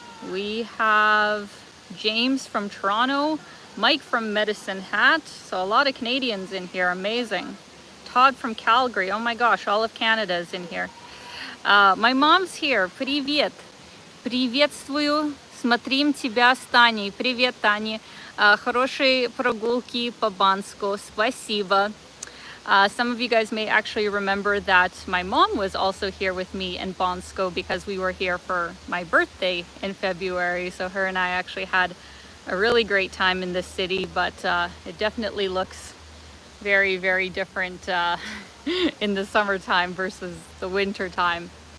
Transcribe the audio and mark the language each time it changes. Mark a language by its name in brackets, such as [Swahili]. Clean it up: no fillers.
[English] We have James from Toronto, Mike from Medicine Hat. So a lot of Canadians in here, amazing. Todd from Calgary, oh my gosh, all of Canada is in here. My mom's here, [Russian] привет. Приветствую, смотрим тебя с Таней. Привет, Таня. Хорошие прогулки по Банско, спасибо. [English] Some of you guys may actually remember that my mom was also here with me in Bansko because we were here for my birthday in February. So her and I actually had a really great time in this city, but it definitely looks very, very different in the summertime versus the winter time.